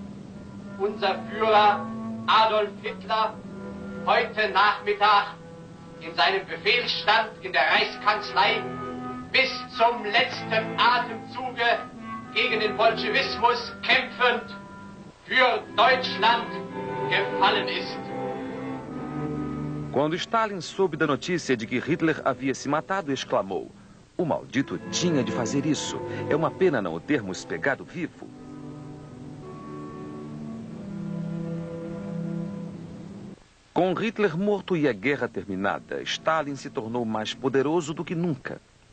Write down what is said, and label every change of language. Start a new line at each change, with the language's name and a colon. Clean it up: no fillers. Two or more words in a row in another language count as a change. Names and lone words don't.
German: Unser Führer Adolf Hitler heute Nachmittag in seinem Befehlsstand in der Reichskanzlei bis zum letzten Atemzuge gegen den Bolschewismus kämpfend für Deutschland gefallen ist.
Portuguese: Quando Stalin soube da notícia de que Hitler havia se matado, exclamou: "O maldito tinha de fazer isso. É uma pena não o termos pegado vivo." Com Hitler morto e a guerra terminada, Stalin se tornou mais poderoso do que nunca.